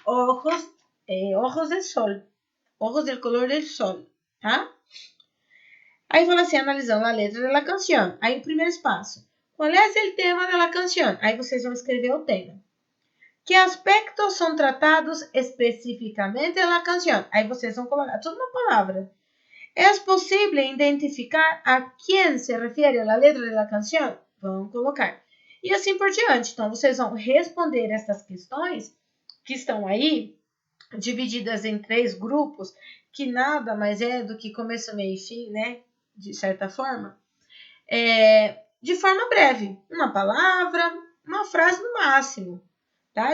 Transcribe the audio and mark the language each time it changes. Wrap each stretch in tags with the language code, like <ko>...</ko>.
<es>Ojos del Sol. Ojos del Color del Sol, tá?</es> <pt>Aí fala assim, analisando a letra da canção. Aí o primeiro espaço. Qual é o tema da canção? Aí vocês vão escrever o tema. Que aspectos são tratados especificamente na canção? Aí vocês vão colocar tudo uma palavra.</pt> <es>¿Es posible identificar a quién se refiere a</es> <pt>letra da canção? Vão colocar. E assim por diante. Então, vocês vão responder essas questões que estão aí, divididas em 3 grupos, que nada mais é do que começo, meio e fim, né? De certa forma. De forma breve. Uma palavra, uma frase no máximo. Tá?</pt>